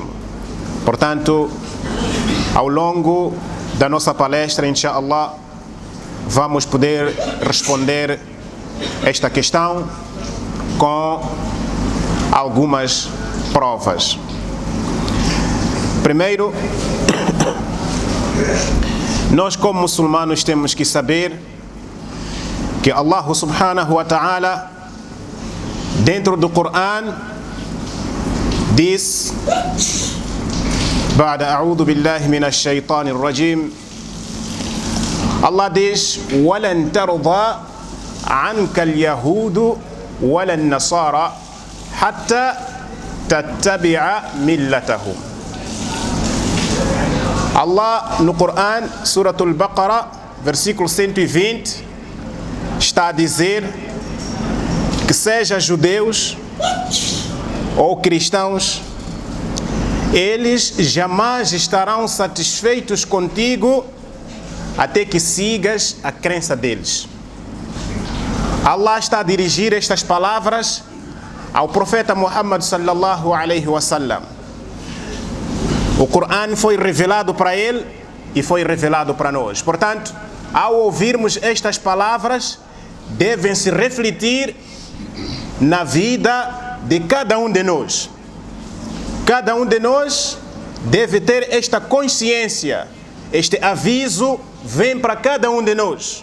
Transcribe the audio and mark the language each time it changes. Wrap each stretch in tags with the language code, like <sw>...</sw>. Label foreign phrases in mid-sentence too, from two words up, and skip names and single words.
<pt>Portanto, ao longo da nossa palestra, inshallah, vamos poder responder esta questão com algumas provas. Primeiro, nós como muçulmanos temos que saber que Allah</pt> <ar>سبحانه وتعالى</ar> <pt>dentro do Coran diz:</pt> <ar>بعد أعوذ بالله من الشيطان الرجيم, Allah diz: ولن ترضى عنك اليهود ولا النصارى حتى تتبع ملتهم.</ar> <pt>Allah no Coran, Surah Al-Baqarah, versículo 120, está a dizer que seja judeus ou cristãos, eles jamais estarão satisfeitos contigo até que sigas a crença deles. Allah está a dirigir estas palavras ao profeta Muhammad</pt> <ar>صلى الله عليه وسلم.</ar> <pt>O Coran foi revelado para ele e foi revelado para nós. Portanto, ao ouvirmos estas palavras, devem se refletir na vida de cada um de nós. Cada um de nós deve ter esta consciência, este aviso vem para cada um de nós.</pt>